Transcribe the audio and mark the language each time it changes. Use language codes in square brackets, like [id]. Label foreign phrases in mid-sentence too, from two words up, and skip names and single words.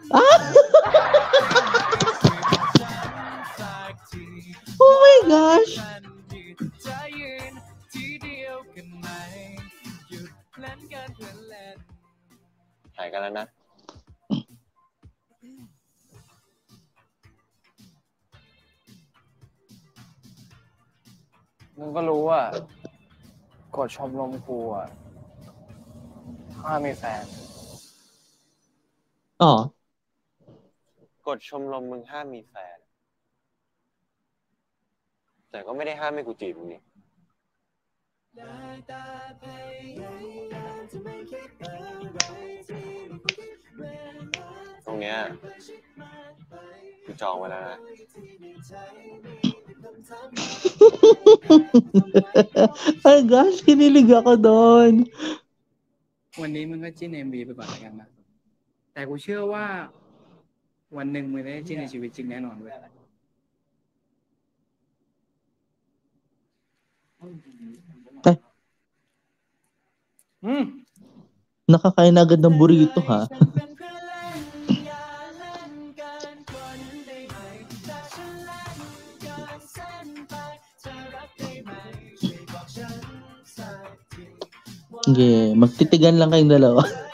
[en] Oh my gosh. [th] หายกันแล้วนะ มึงก็รู้ว่ากฎชมรมกูอ่ะห้ามมีแฟน อ๋อ กฎชมรมมึงห้ามมีแฟน แต่ก็ไม่ได้ห้ามให้กูจีบมึงนี่ ตรงเนี้ยกูจองไว้แล้วนะ [tl] Ay gosh, kinilig ako doon. [th] วันนี้มึงก็จิ้น MV ไปก่อนแล้วกันนะ แต่กูเชื่อว่าวันหนึ่งมึงได้จิ้นในชีวิตจริงแน่นอนเว้ย [tl] Nakakain na agad ng burrito, ha? Sige, magtitigan lang kayong dalawa.